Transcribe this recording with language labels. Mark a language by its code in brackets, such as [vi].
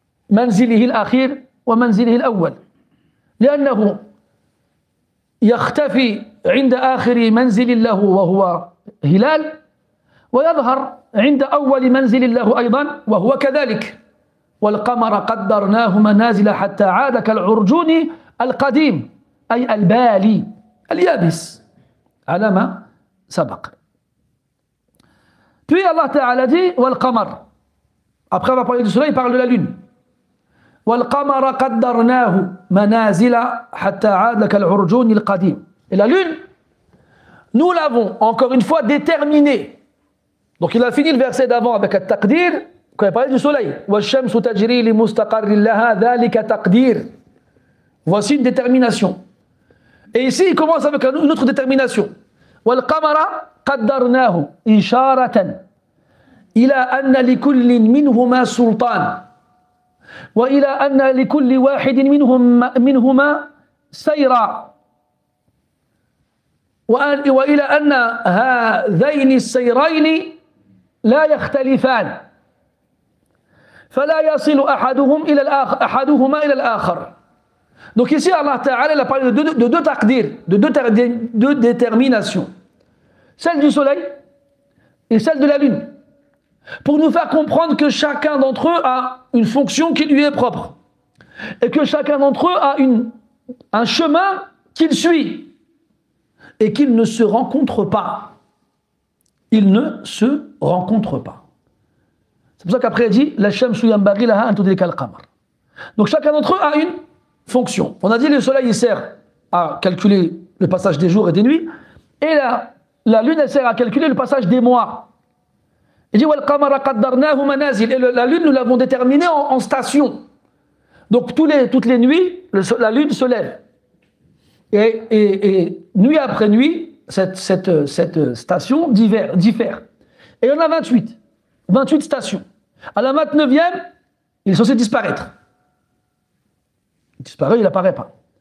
[ar] منزله الأخير ومنزله الأول، لأنه يختفي عند آخر منزل له وهو هلال، ويظهر عند أول منزل له أيضا وهو كذلك. والقمر قدرناه منازل حتى عاد كالعرجون القديم أي البالي اليابس على ما سبق. [fr] Puis Allah Ta'ala dit والقمر. Après avoir parlé du soleil, il parle de la lune. [ar] والقمر قدرناه منازل حتى عاد كالعرجون القديم. [fr] Et la lune, nous l'avons encore une fois déterminée. Donc il a fini le verset d'avant avec التقدير quand il parlait du soleil. [ar] والشمس تجري لمستقر لها ذلك تقدير. [fr] Voici une détermination. Et ici il commence avec une autre détermination. [ar] والقمر قدرناه إشارة إلى أن لكل منهما سلطان، وإلى أن لكل واحد منهما سيرا، وإلى أن هذين السيرين لا يختلفان، فلا يصل أحدهما إلى الآخر. [fr] Donc ici Allah Ta'ala a parlé de deux taqdir, de deux déterminations, celle du soleil et celle de la lune, pour nous faire comprendre que chacun d'entre eux a une fonction qui lui est propre et que chacun d'entre eux a un chemin qu'il suit et qu'ils ne se rencontrent pas. Ils ne se rencontrent pas. C'est pour ça qu'après il dit [ar] la shamsu yanbaghi laha an tudrika al-qamar. [fr] Donc chacun d'entre eux a une fonction. On a dit le soleil il sert à calculer le passage des jours et des nuits, et la lune elle sert à calculer le passage des mois. Il dit [ar] وَالْقَمَرَ قَدَّرْنَاهُ مَنَازِلْ. [fr] Et la lune nous l'avons déterminée en station. Donc toutes les nuits la lune se lève, et nuit après nuit cette station diffère. Et il y en a 28 stations. À la 29e il est censé disparaître. Il disparaît, il n'apparaît pas.